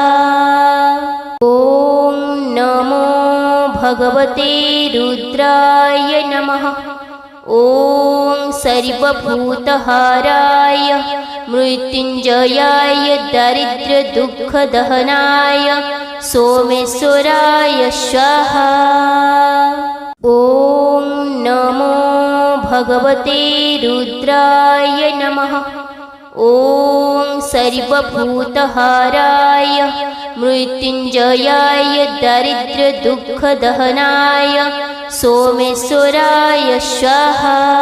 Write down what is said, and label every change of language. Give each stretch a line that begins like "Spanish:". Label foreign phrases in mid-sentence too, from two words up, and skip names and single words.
Sanskrit: ഓം നമോ ഭഗവതേ രുദ്രായ നമഃ. ഓം സർവഭൂതഹാരായ മൃത്യുഞ്ജയായ ദരിദ്രദുഃഖദഹനായ സോമേശ്വരായ സ്വാഹ. ഓം नमो भगवते रुद्राय नमः। ॐ सर्वभूतहाराय मृत्युञ्जयाय दारिद्र्यदुःखदहनाय सोमेश्वराय स्वाहा।